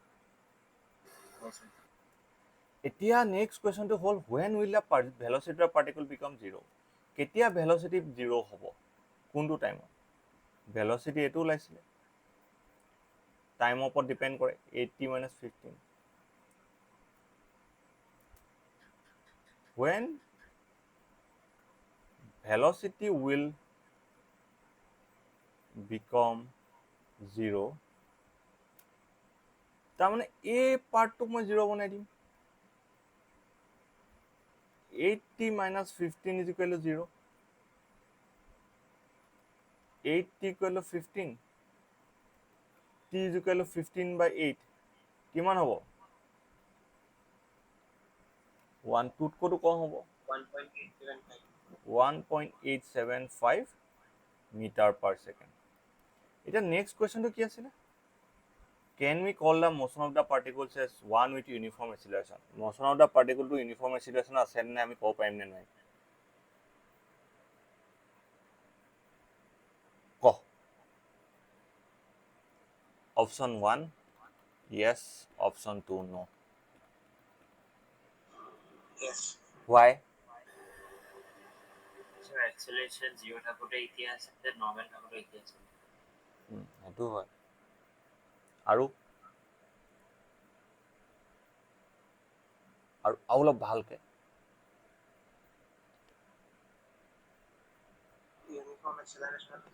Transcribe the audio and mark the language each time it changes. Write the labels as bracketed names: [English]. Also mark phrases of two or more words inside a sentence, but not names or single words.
[Assamese] এতিয়া নেক্সট কুৱেশ্যনটো হ'ল [English] when will the velocity of particle become 0? [Assamese] কেতিয়া ভেলচিটি 0 হ'ব? কোনটো টাইমত? ভেলচিটি এইটো ওলাইছিলে, টাইমৰ ওপৰত ডিপেণ্ড কৰে 80 - 15। [English] When velocity will become 0, [Assamese] তাৰমানে এই পাৰ্টটোক মই 0 বনাই দিম। [English] 80 - 15 is equal to 0. 80 equal to 15. T is equal to 15 by 8. [Assamese] কিমান হ'ব? 1 2 কম হ'ব 1.875 [English] meter per second. [Assamese] এতিয়া নেক্সট কুৱেশ্যনটো কি আছিলে? [English] Can we call the motion of the particles as one with uniform acceleration? Motion of the particle to uniform acceleration [Assamese] আছে নে আমি ক'ব পাৰিম নে নাই? ক। [English] অপশ্যন 1 yes, অপশ্যন 2 no. Yes. Why? So acceleration [Assamese] 0 থাকোতে এতিয়া আছে, নৰ্মেল থাকোতে এতিয়া আছে। সেইটো হয়। আৰু অলপ ভালকে [English] uniform acceleration